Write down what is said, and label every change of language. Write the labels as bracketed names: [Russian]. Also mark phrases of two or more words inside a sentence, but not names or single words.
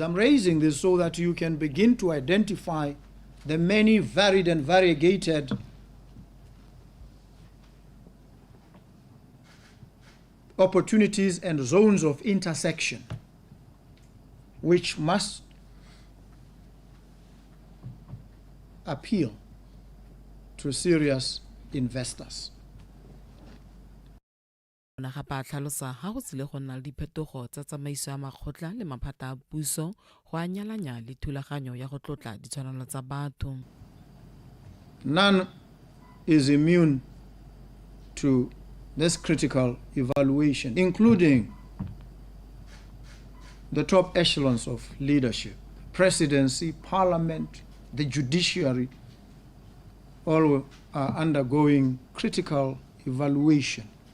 [English] I'm raising this so that you can begin to identify the many varied and variegated opportunities and zones of intersection which must appeal to serious investors. [Tswana] Ona ga pa tlhalosa ha go tsile go nna le diphetogo tsa tsamaiso ya makgotla le maphata a puso go anyalanya le thulaganyo ya go tlotla ditshwanelo tsa batho. [English] None is immune to this critical evaluation, including the top echelons of leadership, presidency, parliament, the judiciary, all are undergoing critical evaluation.